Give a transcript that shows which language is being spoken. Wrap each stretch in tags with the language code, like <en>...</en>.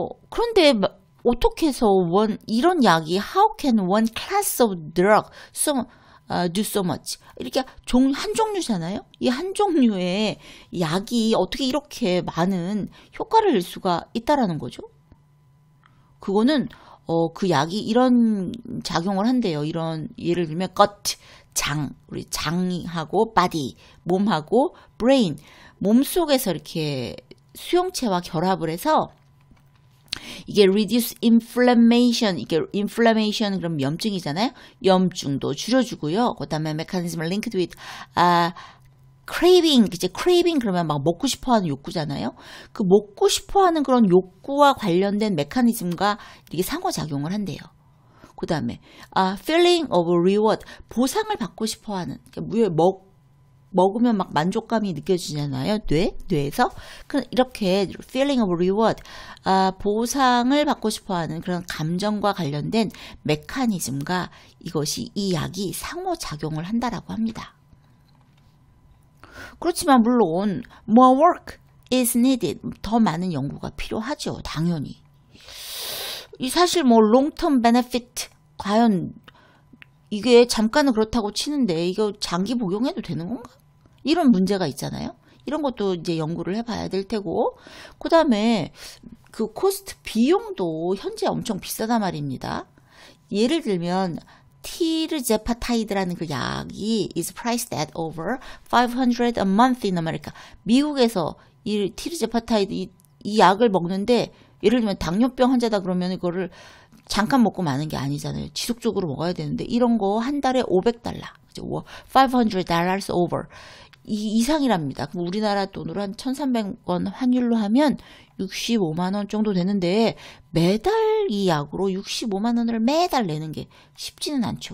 <ko>그런데 어떻게 해서 이런 약이</ko> <en>how can one class of drug do so much</en> <ko>이렇게 한 종류잖아요. 이 한 종류의 약이 어떻게 이렇게 많은 효과를 낼 수가 있다라는 거죠. 그거는 그 약이 이런 작용을 한대요. 이런 예를 들면 gut, 우리 장하고 body, 몸하고 brain, 몸속에서 이렇게 수용체와 결합을 해서 이게</ko> <en>reduce inflammation,</en> <ko>이게 inflammation 그럼 염증이잖아요. 염증도 줄여주고요. 그다음에</ko> <en>mechanism linked with craving,</en> <ko>이제 craving 그러면 막 먹고 싶어하는 욕구잖아요. 그 먹고 싶어하는 그런 욕구와 관련된 메커니즘과 이게 상호작용을 한대요. 그 다음에</ko> <en>feeling of reward,</en> <ko>보상을 받고 싶어하는, 먹으면 막 만족감이 느껴지잖아요. 뇌에서. 이렇게</ko> <en>feeling of reward,</en> <ko>보상을 받고 싶어하는 그런 감정과 관련된 메커니즘과 이것이 이 약이 상호작용을 한다라고 합니다. 그렇지만 물론</ko> <en>more work is needed.</en> <ko>더 많은 연구가 필요하죠. 당연히. 이 사실 뭐</ko> <en>long-term benefit,</en> <ko>과연 이게 잠깐은 그렇다고 치는데 이거 장기 복용해도 되는 건가? 이런 문제가 있잖아요. 이런 것도 이제 연구를 해봐야 될 테고, 그 다음에 그 코스트 비용도 현재 엄청 비싸단 말입니다. 예를 들면 티르제파타이드라는 그 약이</ko> <en>is priced at over 500 a month in America.</en> <ko>미국에서 이 티르제파타이드 이 약을 먹는데, 예를 들면 당뇨병 환자다 그러면 이거를 잠깐 먹고 마는 게 아니잖아요. 지속적으로 먹어야 되는데 이런 거 한 달에 $500, $500 over 이상이랍니다. 그럼 우리나라 돈으로 한 1,300원 환율로 하면 65만 원 정도 되는데 매달 이 약으로 65만 원을 매달 내는 게 쉽지는 않죠.</ko>